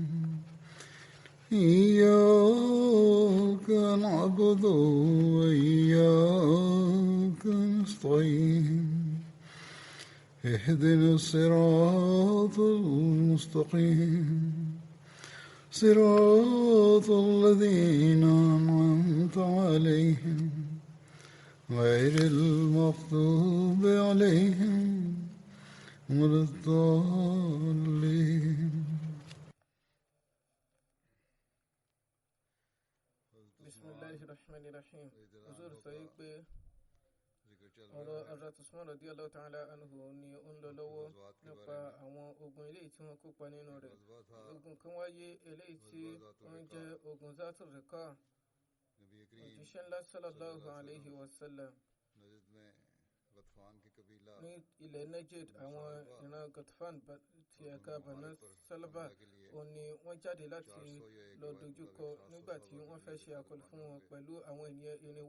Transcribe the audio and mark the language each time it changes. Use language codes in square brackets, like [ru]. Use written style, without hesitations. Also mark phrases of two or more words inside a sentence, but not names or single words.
[ar] إياك نعبد وإياك نستعين اهدنا الصراط المستقيم صراط الذين أنعمت عليهم غير المغضوب عليهم ولا الضالين. Bismillahirrahmanirrahim. [yo] Huzur sọ yìí pé ọ̀rọ̀ Hazrat Usman [ar] رضي الله تعالى عنه [yo] ni ó ń lọ lọ́wọ́ nípa àwọn ogun eléyìí tí wọ́n kópa nínú rẹ̀. Ogun kan wáyé eléyìí tí wọ́n jẹ́ ogun Zatul Riqa. Òjíṣẹ́ ńlá [ar] صلى الله عليه وسلم [yo] ní ilẹ̀ Najd, àwọn ìran Ghatfan ti ẹ̀ka Banu Salaba òun ni wọ́n jáde láti lọ dojúkọ nígbà tí wọ́n fẹ́ ṣe àkọlù fún wọn pẹ̀lú àwọn ènìyàn irinwó.